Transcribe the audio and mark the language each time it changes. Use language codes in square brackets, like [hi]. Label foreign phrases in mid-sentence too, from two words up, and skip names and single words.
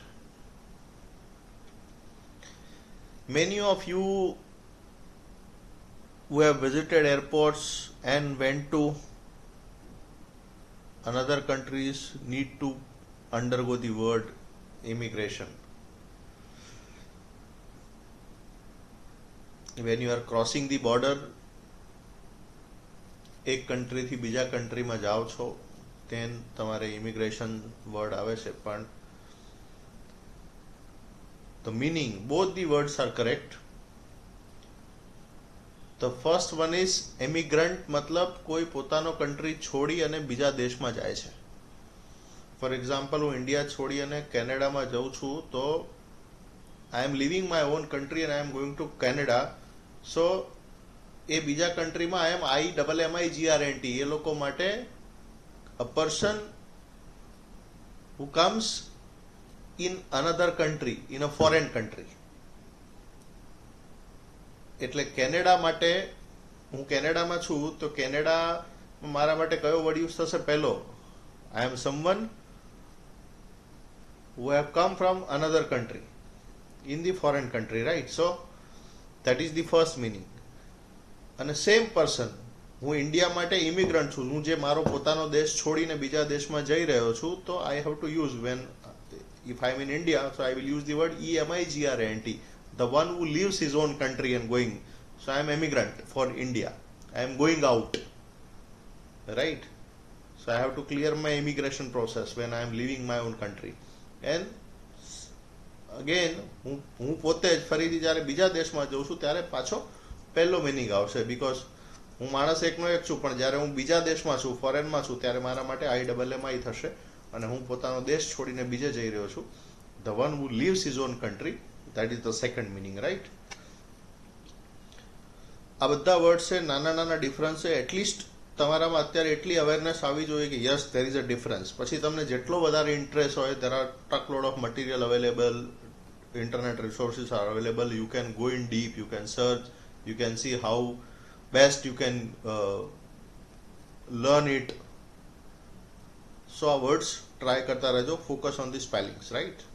[en] Many of you who have visited airports and went to another countries need to undergo the word immigration. When you are crossing the border, [gu] એક country થી બીજા country માં જાઓ છો, then તમારે [en] immigration word [gu] આવે છે. પણ [en] the meaning, both the words are correct. The first one is immigrant, [gu] मतलब कोई પોતાનો country છોડી અને બીજા દેશમાં જાય છે. [en] For example, [gu] હું ઇન્ડિયા છોડી અને કેનેડામાં જઉં છું, તો [en] I am living my own country and I am going to Canada. [gu] સો એ બીજા કન્ટ્રીમાં [en] IMMIGRNT, [gu] એ લોકો માટે [en] a person who comes in another country, in a foreign country. [gu] એટલે કેનેડા માટે, હું કેનેડામાં છું, તો કેનેડા મારા માટે કયો [en] word use [gu] થશે? પહેલો, [en] I am someone who have come from another country, in the foreign country, right? So that is the first meaning. અને same person, [gu] હું ઇન્ડિયા માટે ઇમિગ્રન્ટ છું, હું જે મારો પોતાનો દેશ છોડીને બીજા દેશમાં જઈ રહ્યો છું, તો [en] I have to use when if I am in India, so I will use the word EMIGRANT, the one who leaves his own country and going. So I am immigrant for India, I am going out, right? So I have to clear my immigration process when I am leaving my own country. And again, [gu] હું પોતે જ ફરીથી જ્યારે બીજા દેશમાં જઉં છું ત્યારે પાછો પહેલો મિનિંગ આવશે, બીકોઝ હું માણસ એકનો એક છું, પણ જ્યારે હું બીજા દેશમાં છું, ફોરેનમાં છું, ત્યારે મારા માટે IMMI થશે, અને હું પોતાનો દેશ છોડીને બીજે જઈ રહ્યો છું. [en] The one who leaves his own country, that is the second meaning, right? [gu] આ બધા વર્ડ છે, નાના નાના ડિફરન્સ છે. એટલીસ્ટ તમારામાં અત્યારે એટલી અવેરનેસ આવી જોઈએ કે યસ, [en] there is a difference. [gu] પછી તમને જેટલો વધારે ઇન્ટરેસ્ટ હોય, [en] there are truckload of material available, internet resources are available, you can go in deep, you can search, you can see how best you can learn it. So our words try [gu] કરતા રહેજો, [en] focus on the spellings, right?